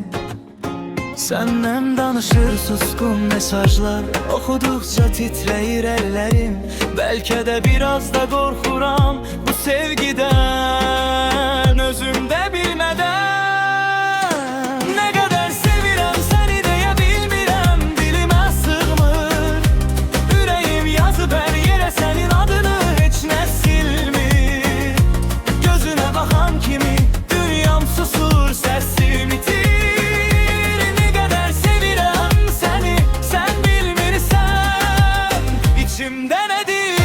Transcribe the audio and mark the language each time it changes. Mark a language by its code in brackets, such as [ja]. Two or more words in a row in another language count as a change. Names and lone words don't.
[tr] Senden danışır suskun mesajlar, okudukça titreyir ellerim. Belki de biraz da korkuram bu sevgiden, özümde bilmeden. Ne kadar [az] sevirem seni deyə bilmirəm, dilimə sığmır. Ürəyim yazıb hər yerə sənin adını, heç nə silmir. Gözünə baxan kimi dünyam susur, səsim itir. [tr] Ne kadar [az] sevirəm səni, sən bilmirsən içimdə nədir.